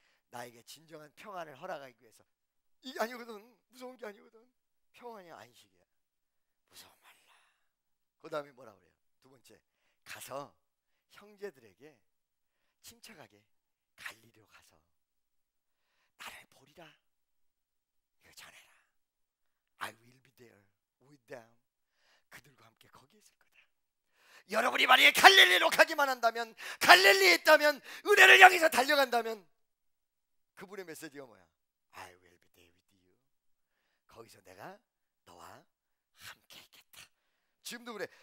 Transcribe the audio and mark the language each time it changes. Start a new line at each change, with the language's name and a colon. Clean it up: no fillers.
Korean: 나에게 진정한 평안을 허락하기 위해서 이게 아니거든. 무서운 게 아니거든. 평안이 안식이야. 무서워 말라. 그 다음에 뭐라 그래요? 두 번째, 가서 형제들에게 침착하게 갈리로 가서 나를 보리라. 이거 전해라.
English: I will be there with them.
Korean: 그들과 함께 거기에 있을 거다. 여러분이 만약에 갈릴리로 가기만 한다면, 갈릴리에 있다면, 은혜를 향해서 달려간다면 그분의 메시지가 뭐야?
English: I will be there with you.
Korean: 거기서 내가 너와 함께 있겠다. 지금도 그래.